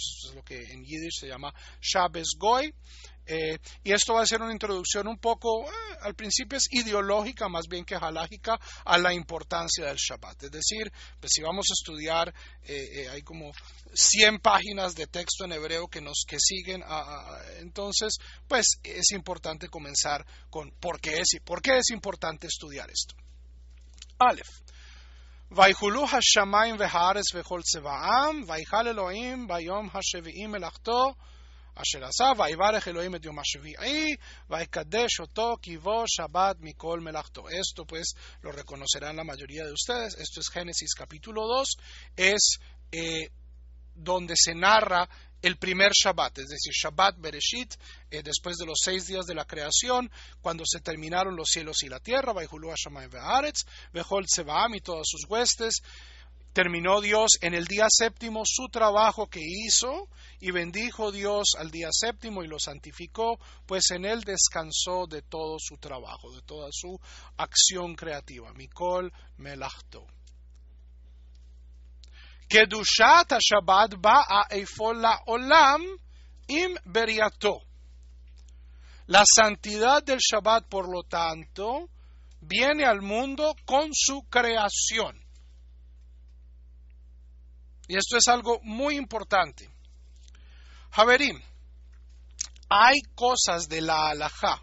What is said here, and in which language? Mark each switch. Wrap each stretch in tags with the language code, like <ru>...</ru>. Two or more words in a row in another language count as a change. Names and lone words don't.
<es>Eso es lo que en Yiddish se llama</es> <yi>שבת גוי.</yi> <es>Y esto va a ser una introducción un poco, al principio es ideológica más bien que halágica, a la importancia del Shabbat. Es decir, pues si vamos a estudiar, hay como 100 páginas de texto en hebreo que siguen, entonces pues es importante comenzar con por qué es importante estudiar esto. Aleph.</es> <he>ויחולו השמיים והארץ וכל צבאם, ויחל אלוהים ביום השביעי מלאכתו, אשר עשה, ויברך אלוהים את יום השביעי, ויקדש אותו כי בו שבת מכל מלאכתו.</he> <es>Esto pues lo reconocerán la mayoría de ustedes. Esto es Génesis capítulo 2, es donde se narra el primer Shabbat, es decir,</es> <he>שבת בראשית,</he> <es>después de los 6 días de la creación, cuando se terminaron los cielos y la tierra,</es> <he>ויכלו השמים והארץ, וכל צבאם</he> <es>y todas sus huestes, terminó Dios en el día séptimo su trabajo que hizo, y bendijo Dios al día séptimo y lo santificó, pues en él descansó de todo su trabajo, de toda su acción creativa.</es> <he>מכל מלאכתו. קדושת השבת באה אפוא לעולם עם בריאתו.</he> <es>La santidad del Shabbat, por lo tanto, viene al mundo con su creación. Y esto es algo muy importante. Haverim, hay cosas de la halajá.</es>